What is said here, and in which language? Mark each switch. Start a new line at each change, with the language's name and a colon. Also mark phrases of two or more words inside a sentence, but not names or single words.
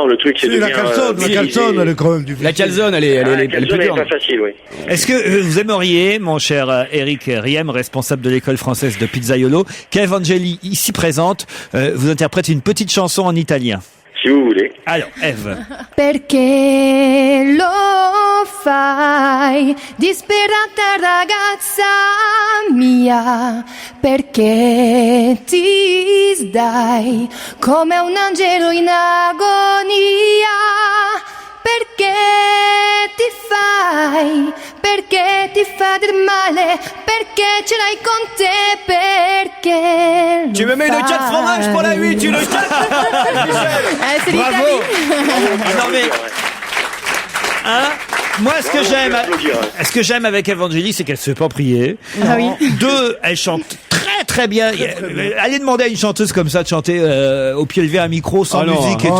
French: Le truc c'est de la calzone, elle est quand même difficile. La calzone, elle est plus dure. pas facile, oui. Est-ce que vous aimeriez, mon cher Eric Riem, responsable de l'école française de pizzaiolo, qu'Evangélie, ici présente, vous interprète une petite chanson en italien? Si vous voulez. Alors, Eve.
Italian: Perché lo fai, disperata ragazza mia, perché ti sdai come un angelo in agonia, perché ti fai del male, perché ce l'hai con te, perché
French: tu me mets le 4 fromages pour la 8, tu le 4. C'est Bravo. Non mais... Hein? Moi, ce que j'aime avec Evangélie, c'est qu'elle se fait pas prier. Ah oui. 2, elle chante très bien. Allez demander à une chanteuse comme ça de chanter au pied levé à un micro sans musique et tout.